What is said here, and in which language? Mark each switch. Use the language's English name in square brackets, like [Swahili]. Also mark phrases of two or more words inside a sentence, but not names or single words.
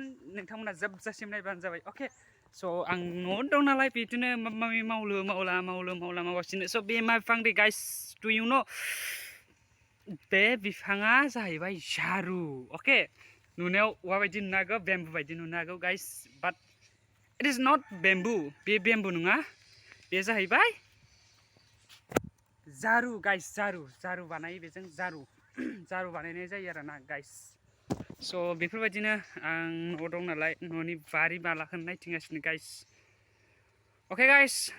[Bodo] नोंथांमोना जोबजासिम नायबानो जाबाय. ओके. स' आं न'आवनो दं नालाय बिदिनो माबा मावगासिनो. स' बे मा बिफां दे [English] guys do you know [Bodo] बे बिफाङा जाहैबाय झारु. ओके. नुनायाव औवा बायदि नुनो हागौ बेम्बु बायदि नुनो हागौ गाइस [English] but it is not [Bodo] बेम्बु बे बेम्बु नङा बे जाहैबाय जारु गाइस जारु बानायो बेजों जारु बानायनाय जायो आरोना गाइस स' बेफोरबायदिनो आं न'आव दं नालाय न'नि बारि बालाखौ नायथिंगासिनो गाइस अके गाइस